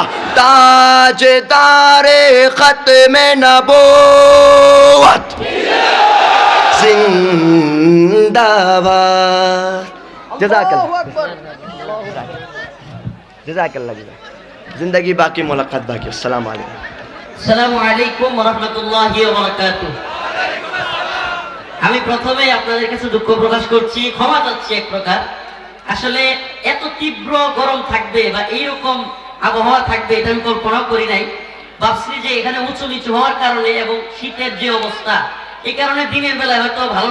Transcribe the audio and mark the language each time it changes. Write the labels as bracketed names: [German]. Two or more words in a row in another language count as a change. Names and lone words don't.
[Urdu] تاجدار ختم نبوت زندہ باد۔ [Arabic] جزاک اللہ، جزاک اللہ، [Urdu] زندگی باقی، ملاقات باقی۔ [Arabic] السلام علیکم۔ السلام علیکم ورحمۃ اللہ وبرکاتہ۔ [Bangla] আমি প্রথমে আপনাদের কাছে দুঃখ প্রকাশ করছি, ক্ষমা চাচ্ছি এক প্রকার। আসলে এত তীব্র গরম থাকবে বা এইরকম আবহাওয়া থাকবে এটা আমি কল্পনা করি নাই। ভাবছি যে এখানে উঁচু নিচু হওয়ার কারণে এবং শীতের যে অবস্থা, এই কারণে দিনের বেলায় হয়তো ভালো লাগবে।